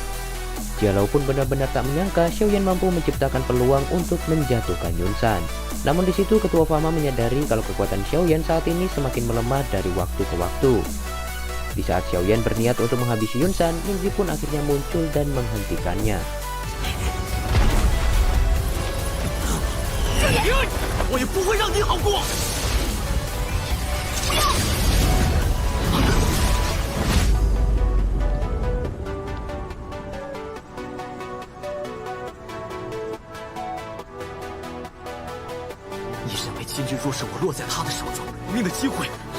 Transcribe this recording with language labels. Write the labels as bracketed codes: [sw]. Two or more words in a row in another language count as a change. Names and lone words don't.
[id] Yalao pun benar-benar tak menyangka Xiaoyan mampu menciptakan peluang untuk menjatuhkan Yunsan. Namun di situ Ketua Fama menyadari kalau kekuatan Xiaoyan saat ini semakin melemah dari waktu ke waktu. Di saat Xiaoyan berniat untuk menghabisi Yunsan, Yunzi pun akhirnya muncul dan menghentikannya. [zh] 我也不会让你好过。你认为今日若是我落在他的手中，革命的机会？